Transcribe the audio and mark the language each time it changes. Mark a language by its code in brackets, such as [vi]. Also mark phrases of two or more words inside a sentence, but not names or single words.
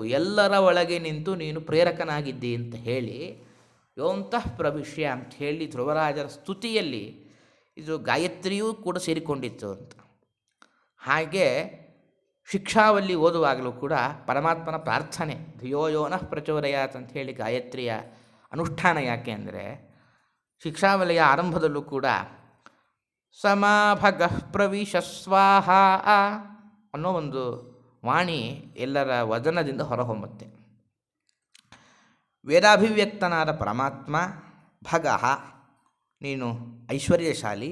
[kn] ಎಲ್ಲರ ಒಳಗೆ ನಿಂತು ನೀನು ಪ್ರೇರಕನಾಗಿದ್ದಿ ಅಂತ ಹೇಳಿ [sa] ಯೋಂತಃ ಪ್ರವಿಶ್ಯ [kn] ಅಂತ ಹೇಳಿ ಧ್ರುವರಾಜರ ಸ್ತುತಿಯಲ್ಲಿ ಇದು ಗಾಯತ್ರಿಯೂ ಕೂಡ ಸೇರಿಕೊಂಡಿತ್ತು ಅಂತ. ಹಾಗೆ ಶಿಕ್ಷಾವಲ್ಲಿ ಓದುವಾಗಲೂ ಕೂಡ ಪರಮಾತ್ಮನ ಪ್ರಾರ್ಥನೆ [sa] ಧಿಯೋ ಯೋ ನಃ ಪ್ರಚೋದಯಾತ್ [kn] ಅಂತ ಹೇಳಿ ಗಾಯತ್ರಿಯ ಅನುಷ್ಠಾನ. ಯಾಕೆ ಅಂದರೆ ಶಿಕ್ಷಾವಲಿಯ ಆರಂಭದಲ್ಲೂ ಕೂಡ [sa] ಸಮಾಭಗಃ ಪ್ರವಿಶ ಸ್ವಾಹ [kn] ಅನ್ನೋ ಒಂದು ವಾಣಿ ಎಲ್ಲರ ವದನದಿಂದ ಹೊರಹೊಮ್ಮುತ್ತೆ. ವೇದಾಭಿವ್ಯಕ್ತನಾದ ಪರಮಾತ್ಮ ಭಗಃ, ನೀನು ಐಶ್ವರ್ಯಶಾಲಿ.